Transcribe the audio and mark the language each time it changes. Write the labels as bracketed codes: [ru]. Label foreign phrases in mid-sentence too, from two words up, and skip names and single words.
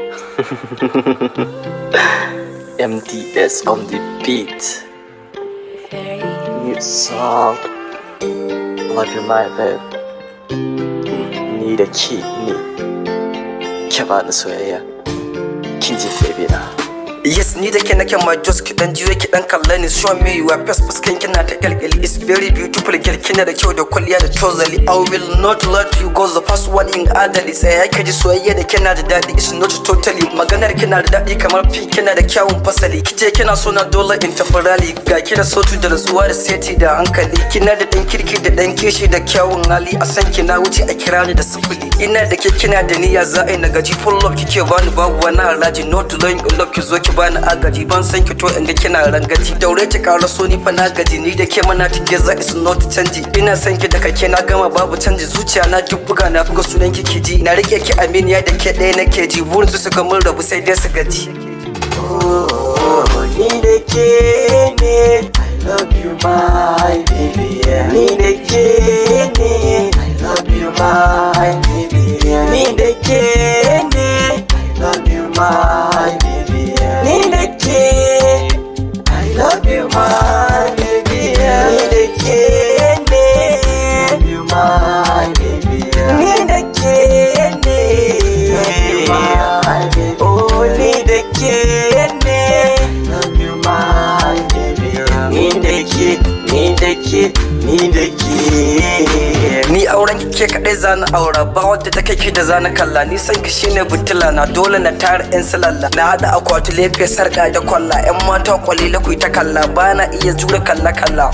[en] MDS on the beat. New song. Love you, my babe. [ha] Nida kene. Ke bani soyayya. Kin ji baby na. Yes, ni da ke nake [en] my just [ha] kiɗan jiyo kiɗan kalla ni [en] show me you are best [ha] fuskan kina ta kalkali. [en] It's very beautiful girl [ha] kina da kyau da kwalliya da tozali. [en] I will not let you go the first one in adali. [ha] Sai haka ji soyayya da kina da daɗi. [en] It's not totally [ha] maganar kina da daɗi kamar fi kina da kyawun fasali. Kice kina so na dole in tafi rally. Ga ki da sautu da rasuwa da seti da hankali. Kina da ɗan kirki da ɗan kishi da kyawun hali. A san kina wuce a kira ni da sifili. Ina da ke kina da niyya za a yi na gaji. [en] Full love [ha] kike bani babu wani haraji. [en] Not to learn in love [ha] ki zo ki bani agaji. Ban san ki to in ga kina rangaji. Daure ki kara so ni fa na gaji. Ni da ke mana [en] together is not [ha] canji. Ina san ki da kake na gama babu canji. Zuciya na duk buga na buga sunan ki ji. Na rike ki aminiya da ke ɗaya nake ji. Burin su ga mun rabu sai dai su gaji. Ni da ke ne, [en] I love you my baby. [ha] Ni da ke ne, [en] I love you my baby. [ha] Ni da ke ne, [en] I love you my baby. [ha] Ni da ke, [en] I love you my baby. [ha] Ni da ke ne, [en] I love you my baby. [ha] Ni da ke ne, [en] I love you my baby. [ha] Oh, ni da ke ne, [en] love you my baby. [ha] Ni da ke, ni da ke, ni da ke. Ni auren ki ke kaɗai zana aura. Ba wadda ta kai ki da zana kalla. Ni san ki shine butula na dole na tara yan silalla. Na haɗa akwati lefe sarƙa da kwalla. Yan mata kwalila ku ta kalla. Ba na iya jure kalla kalla.